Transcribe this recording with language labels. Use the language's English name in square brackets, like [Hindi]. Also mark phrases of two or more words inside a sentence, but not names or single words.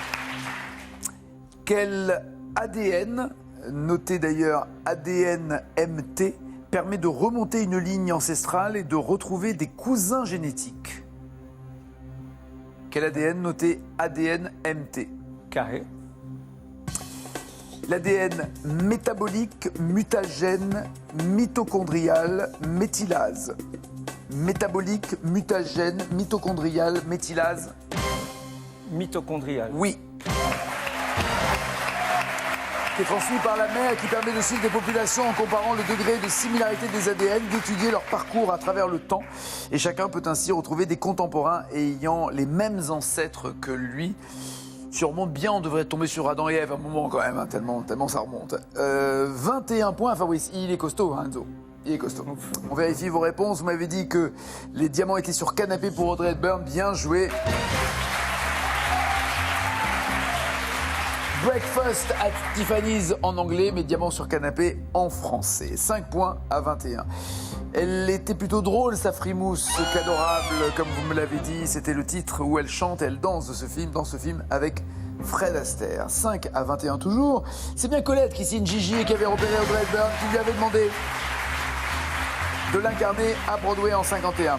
[French] Quel ADN, noté d'ailleurs ADN-MT, permet de remonter une ligne ancestrale et de retrouver des cousins génétiques? Quel ADN, noté ADN-MT? Carré. L'ADN métabolique, mutagène, mitochondrial, méthylase. Métabolique, mutagène, mitochondrial, méthylase. Mitochondrial. Oui. Qui est transmis par la mère et qui permet de suivre des populations en comparant le degré de similarité des ADN, d'étudier leur parcours à travers le temps. Et chacun peut ainsi retrouver des contemporains ayant les mêmes ancêtres que lui. Si on remonte bien, on devrait tomber sur Adam et Ève à un moment quand même, hein, tellement ça remonte. 21 points, Fabrice. Il est costaud, hein, Enzo. Il est costaud. On vérifie vos réponses. Vous m'avez dit que les diamants étaient sur canapé pour Audrey Hepburn. Bien joué. Breakfast at Tiffany's en anglais, mais diamants sur canapé en français. 5 points à 21. Elle était plutôt drôle, sa frimousse, qu'adorable, comme vous me l'avez dit. C'était le titre où elle chante et elle danse de ce film, dans ce film avec Fred Astaire. 5 à 21 toujours. C'est bien Colette qui signe Gigi et qui avait repéré Audrey Hepburn, qui lui avait demandé de l'incarner à Broadway en 51.